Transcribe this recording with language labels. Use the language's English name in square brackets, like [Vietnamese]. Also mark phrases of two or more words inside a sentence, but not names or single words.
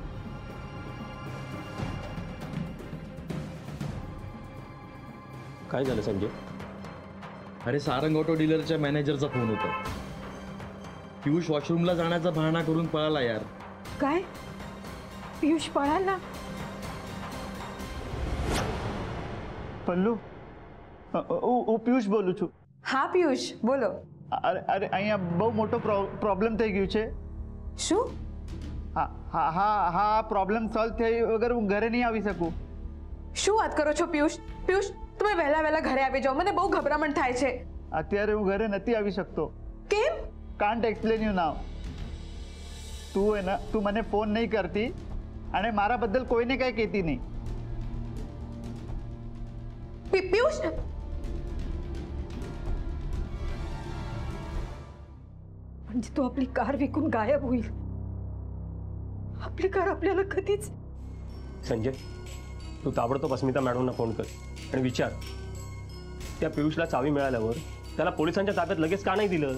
[Marathi] काय झालं संजय? अरे, सारंग ऑटो डीलरच्या मॅनेजरचा फोन होता. पियुष वॉशरूमला जाण्याचा बहाणा करून पळाला यार. काय? पियुष पळाला? पल्लू, [Gujarati] હું પિયુષ બોલું છું. હા પિયુષ, બોલો. અરે અરે, અહીંયા બહુ મોટો પ્રોબ્લેમ થઈ ગયું છે. શું? હા હા હા હા, [English] problem solve [Gujarati] થઈ વગર હું ઘરે નહીં આવી શકું. શું વાત કરો છો પિયુષ? પિયુષ, તમે વહેલા વહેલા ઘરે આવી જાઓ, મને બહુ ગભરામણ થાય છે. અત્યારે હું ઘરે નથી આવી શકતો. કેમ? [English] can't explain you now. [Gujarati] તું મને ફોન નહીં કરતી અને મારા બદલ કોઈને કાંઈ કહેતી નહીં. [Marathi] पियुष, म्हणजे तू आपली कार विकून गायब होईल. आपली कार आपल्याला कधीच. संजय, तू ताबडतोब अस्मिता मॅडमना फोन कर आणि विचार, त्या पियुषला चावी मिळाल्यावर त्याला पोलिसांच्या ताब्यात लगेच का नाही दिलं?